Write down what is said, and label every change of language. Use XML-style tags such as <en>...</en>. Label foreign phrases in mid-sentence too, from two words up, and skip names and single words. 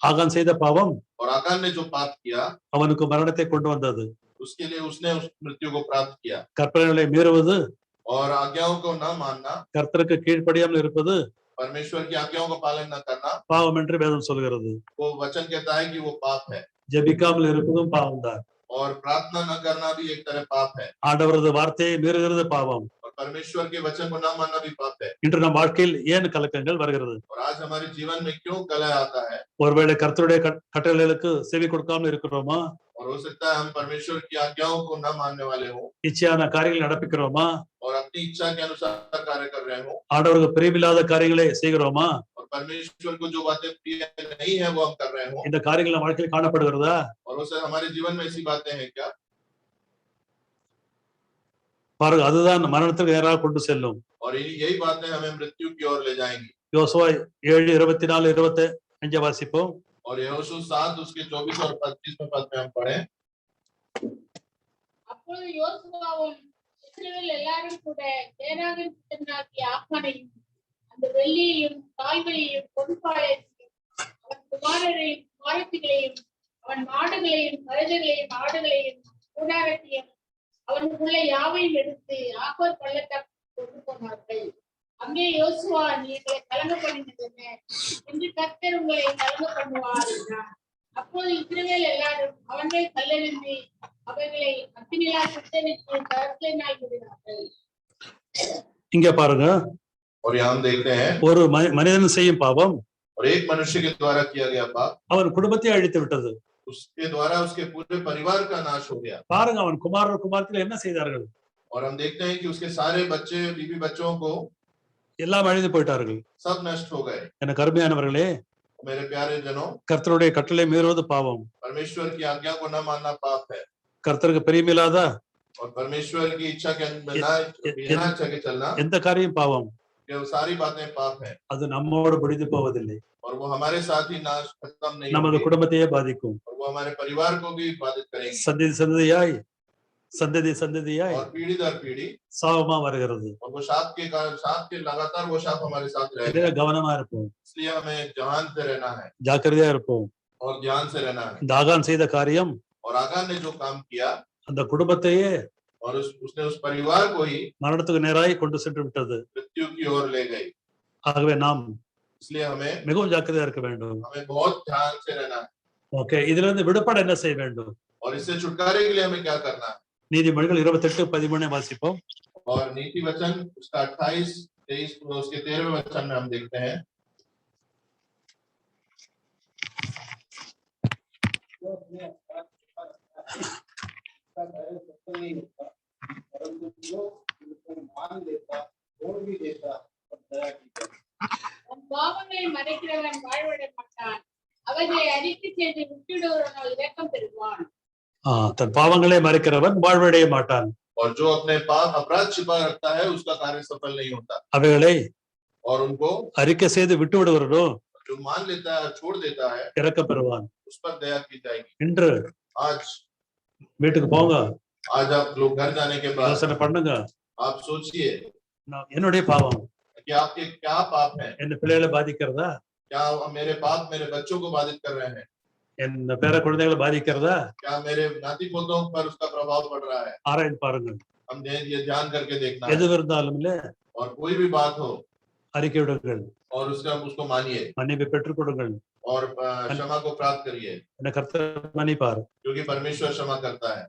<ta>ஆகான் செய்த பாவம்</ta> <hi>और आकान ने जो पाप किया</hi> <ta>அவனுக்கு மரணத்தை கொண்டு வந்தது.</ta> <hi>उसके लिए उसने उस मृत्यु को प्राप्त किया।</hi> <ta>கற்பனைகளை மீறுவது,</ta> <hi>और आज्ञाओं को न मानना,</hi> <ta>கர்த்தருக்கு கீழ்ப்படியாமல் இருப்பது</ta> <hi>परमेश्वर की आज्ञाओं का पालन न करना,</hi> <ta>பாவம் என்று வேதம் சொல்கிறது.</ta> <hi>वो वचन कहता है कि वो पाप है।</hi> <ta>ஜெபிக்காமல் இருப்பதும் பாவம்தான்.</ta> <hi>और प्रार्थना न करना भी एक तरह पाप है।</hi> <ta>ஆண்டவரது வார்த்தையை மீறுகிறது பாவம்.</ta> <hi>और परमेश्वर के वचन को न मानना भी पाप है।</hi> <ta>இன்று நம் வாழ்க்கையில் ஏன் கலக்கங்கள் வருகிறது?</ta> <hi>और आज हमारे जीवन में क्यों कलह आता है?</hi> <ta>ஒருவேளை கர்த்தருடைய கட்டளைகளுக்கு செவி கொடுக்காமல் இருக்கிறோமா?</ta> <hi>और हो सकता है हम परमेश्वर की आज्ञाओं को न मानने वाले हों</hi> <ta>இச்சையான காரியங்களை நடப்பிக்கிறோமா?</ta> <hi>और अपनी इच्छा के अनुसार कार्य कर रहे हों</hi> <ta>ஆண்டவருக்கு பிரியமில்லாத காரியங்களை செய்கிறோமா?</ta> <hi>और परमेश्वर को जो बातें प्रिय नहीं है वो हम कर रहे हों।</hi> <ta>இந்த காரியங்கள் நம் வாழ்க்கையில் காணப்படுகிறதா?</ta> <hi>और उसे हमारे जीवन में ऐसी बातें हैं क्या?</hi> <ta>பாருங்க, அதுதான் மரணத்துக்கு நேராக கொண்டு செல்லும்.</ta> <hi>और यही बातें हमें मृत्यु की ओर ले जाएंगी।</hi> <ta>யோசுவா 7:24-25 வாசிப்போம்.</ta> <hi>और यहोशू 7 उसके 24 और 25 पद में हम पढ़ें।</hi> <ta>அப்பொழுது யோசுவாவும் இஸ்ரவேல் எல்லாரும் கூட தேராகின் புத்திரனாகிய ஆகானையும் அந்த வெள்ளியையும் காய்களையும் பொன்பாளையத்தையும் அவன் குமாரரையும் குமாரத்திகளையும் அவன் மாடுகளையும் கழுதைகளையும் ஆடுகளையும் கூடாரத்தையும் அவனுக்குள்ள யாவையும் எடுத்து ஆகோர் பள்ளத்தாக்கு கொண்டு போனார்கள். அங்கே யோசுவா, நீங்களை கலங்க பண்ணினது என்ன? இன்று கர்த்தர் உங்களை கலங்க பண்ணுவார் என்றார். அப்போது இஸ்ரவேல் எல்லாரும் அவன் மேல் கல்லெறிந்து அவைகளை அக்கினியால் சுட்டெரித்து கற்களினால் மூடினார்கள். இங்க பாருங்க,</ta> <hi>और यहाँ हम देखते हैं</hi> <ta>ஒரு மனிதன் செய்யும் பாவம்</ta> <hi>और एक मनुष्य के द्वारा किया गया पाप</hi> <ta>அவன் குடும்பத்தை அழித்து விட்டது.</ta> <hi>उसके द्वारा उसके पूरे परिवार का नाश हो गया।</hi> <ta>பாருங்க, அவன் குமாரர் குமாரத்தில் என்ன செய்தார்கள்?</ta> <hi>और हम देखते हैं कि उसके सारे बच्चे बीवी बच्चों को</hi> <ta>எல்லாம் அழிந்து போயிட்டார்கள்.</ta> <hi>सब नष्ट हो गए।</hi> <ta>எனக்கு அருமையானவர்களே,</ta> <hi>मेरे प्यारे जनों,</hi> <ta>கர்த்தருடைய கட்டளை மீறுவது பாவம்.</ta> <hi>परमेश्वर की आज्ञा को न मानना पाप है।</hi> <ta>கர்த்தருக்கு பிரியமில்லாத</ta> <hi>और परमेश्वर की इच्छा के बिना इच्छा के चलना,</hi> <ta>எந்த காரியம் பாவம்.</ta> <hi>ये सारी बातें पाप है।</hi> <ta>அது நம்மோடு பிடித்து போவதில்லை.</ta> <hi>और वो हमारे साथ ही नाश खत्म नहीं</hi> <ta>நமது</ta> <hi>होगी</hi> <ta>குடும்பத்தையே பாதிக்கும்.</ta> <hi>और वो हमारे परिवार को भी बाधित करेगी</hi> <ta>சந்ததி சந்ததியாய்</ta> <hi>और पीढ़ी दर पीढ़ी</hi> <ta>சாபமா வருகிறது.</ta> <hi>और वो शाप के कारण शाप के लगातार वो शाप हमारे साथ रहेगा।</hi> <ta>இதுல கவனமா இருப்போம்,</ta> <hi>इसलिए हमें ध्यान से रहना है</hi> <ta>ஜாக்கிரதையா இருப்போம்.</ta> <hi>और ध्यान से रहना है।</hi> <ta>இந்த ஆகான் செய்த காரியம்</ta> <hi>और आगान ने जो काम किया</hi> <ta>அந்த குடும்பத்தையே</ta> <hi>और उसने उस परिवार को ही</hi> <ta>மரணத்துக்கு நேராய் கொண்டு சென்று விட்டது.</ta> <hi>मृत्यु की ओर ले गई।</hi> <ta>ஆகவே நாம்</ta> <hi>इसलिए हमें</hi> <ta>மிகவும் ஜாக்கிரதையா இருக்க வேண்டும்.</ta> <hi>बहुत ध्यान से रहना है।</hi> <ta>ஓகே, இதுல இருந்து விடுபட என்ன செய்ய வேண்டும்?</ta> <hi>और इससे छुटकारे के लिए हमें क्या करना है?</hi> <ta>நீதிமொழிகள் 28:13 வாசிப்போம்.</ta> <hi>और नीति वचन उसका 28, 23 उसके 13वें वचन में हम देखते हैं। जो अपने अपराध का कार्य सफल नहीं होता, परंतु जो उनको मान लेता, छोड़ भी देता और दया की करता।</hi> <ta>உன் பாவங்களை மறைக்கிறவன் வாழ்விட மாட்டான், அவர்களை அறிக்கை செய்து விட்டுவிடுவவனோ இரக்கம் பெறுவான். தன் பாவங்களை மறைக்கிறவன் வாழ்வடைய மாட்டான்.</ta> <hi>और जो अपने पाप अपराध छिपा रखता है उसका कार्य सफल नहीं होता।</hi> <ta>அவைகளை</ta> <hi>और उनको</hi> <ta>அறிக்கை செய்து விட்டு விடுவரோ</ta> <hi>जो मान लेता है छोड़ देता है</hi> <ta>இரக்கம் பெறுவான்.</ta> <hi>उस पर दया की जाएगी।</hi> <ta>இன்று</ta> <hi>आज</hi> <ta>வீட்டுக்கு போங்க,</ta> <hi>आज आप लोग घर जाने के बाद</hi> <ta>யோசனை பண்ணுங்க,</ta> <hi>आप सोचिए</hi> <ta>என்னுடைய பாவம்</ta> <hi>कि आपके क्या पाप हैं।</hi> <ta>என் பிள்ளைகளை பாதிக்கிறதா?</ta> <hi>क्या मेरे पाप मेरे बच्चों को बाधित कर रहे हैं?</hi> <ta>என் பேர குழந்தைகளை பாதிக்கிறதா</ta> <hi>क्या मेरे नाती पोतों पर उसका प्रभाव पड़ रहा है?</hi> <ta>ஆராய்ந்து பாருங்கள்.</ta> <hi>हम ये ध्यान करके देखना है।</hi> <ta>எது இருந்தாலும் இல்ல</ta> <hi>और कोई भी बात हो</hi> <ta>அறிக்கை விடுங்கள்,</ta> <hi>और उसको मानिए</hi> <ta>மன்னிப்பை பெற்றுக் கொடுங்கள்.</ta> <hi>और क्षमा को प्राप्त करिए,</hi> <ta>என்ன கர்த்தர் மன்னிப்பார்.</ta> <hi>क्योंकि परमेश्वर क्षमा करता है।</hi>